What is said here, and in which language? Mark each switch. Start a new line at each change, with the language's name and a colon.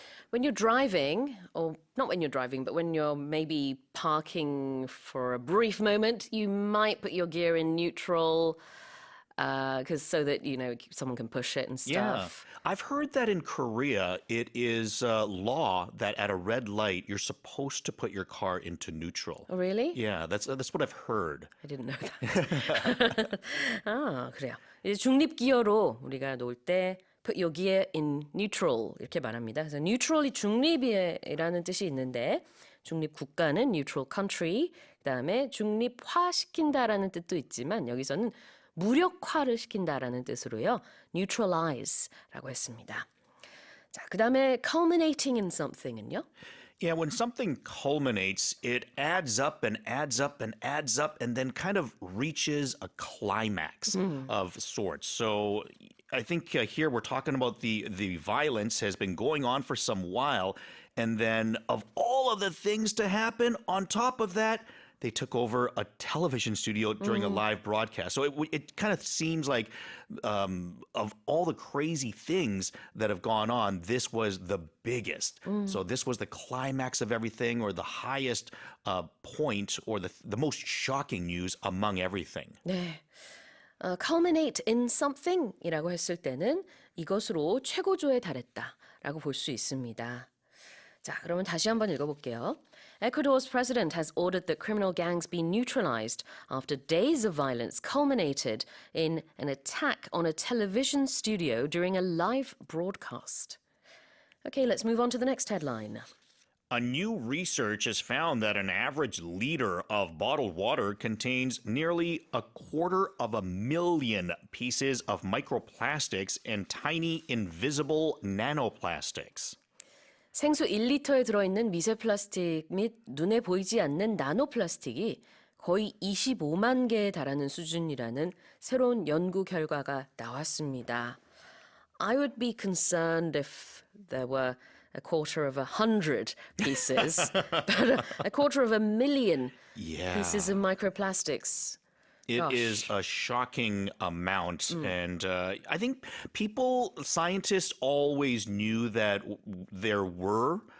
English: When you're driving, or not when you're driving, but when you're maybe parking for a brief moment, you might put your gear in neutral because so that, someone can push it and stuff. Yeah. I've heard that in Korea, it is law that at a red light, you're supposed to put your car into neutral. Oh, really? Yeah, that's what I've heard. I didn't know that.
Korean: 아, 그래요. 이제 중립 기어로 우리가 놓을 때
English: put your gear in neutral
Korean: 이렇게 말합니다. 그래서 neutral이 중립이라는 뜻이 있는데 중립 국가는
English: neutral country,
Korean: 그다음에 중립화시킨다라는 뜻도 있지만 여기서는 무력화를 시킨다라는 뜻으로요. neutralize라고 했습니다. 자, 그다음에
English: culminating in something
Korean: 은요?
English: Yeah, when something culminates, it adds up and adds up and adds up and then kind of reaches a climax of sorts. So I think here we're talking about the violence has been going on for some while. And then of all of the things to happen, on top of that, they took over a television studio during a live broadcast. So it kind of seems like of all the crazy things that have gone on, this was the biggest. So this was the climax of everything or the highest point or the most shocking news among everything.
Korean: 네.
English: culminate in something
Korean: 이라고 했을 때는 이것으로 최고조에 달했다라고 볼 수 있습니다. 자, 그러면 다시 한번 읽어볼게요.
English: Ecuador's president has ordered that criminal gangs be neutralized after days of violence culminated in an attack on a television studio during a live broadcast. Okay, let's move on to the next headline. A new research has found that an average liter of bottled water contains nearly 250,000 pieces of microplastics and tiny invisible nanoplastics.
Korean: 생수 1리터에 들어있는 미세 플라스틱 및 눈에 보이지 않는 나노 플라스틱이 거의 25만 개에 달하는 수준이라는 새로운 연구 결과가 나왔습니다.
English: I would be concerned if there were 250 pieces, but 250,000 pieces of microplastics. It Gosh. is a shocking amount. And I think scientists always knew that there were